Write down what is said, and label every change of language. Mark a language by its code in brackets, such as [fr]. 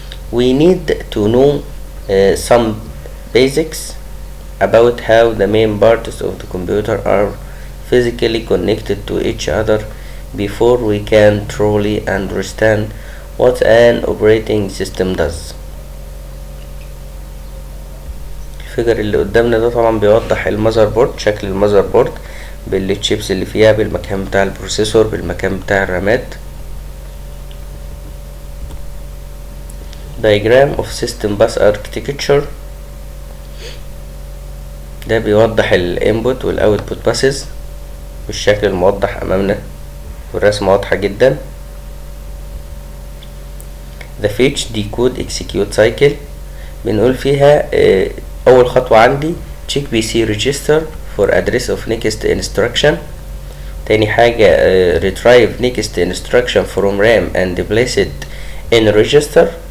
[en] We need to know some basics about how the main parts of the computer are physically connected to each other before we can truly understand what an operating system does. [ar] الفيجر اللي قدامنا ده طبعا بيوضح المذر بورد، شكل المذر بورد بالتشيبس اللي فيها، بالمكان بتاع البروسيسور، بالمكان بتاع الرامات. [en] diagram of system bus architecture [ar] ده بيوضح الانبوت والاوتبوت باسز بالشكل الموضح امامنا، والرسمة واضحة جدا. [en] the fetch decode execute cycle [ar] بنقول فيها اول خطوة عندي [en] check PC register for address of next instruction. [ar] تاني حاجة [en] retrieve next instruction from RAM and place it in register.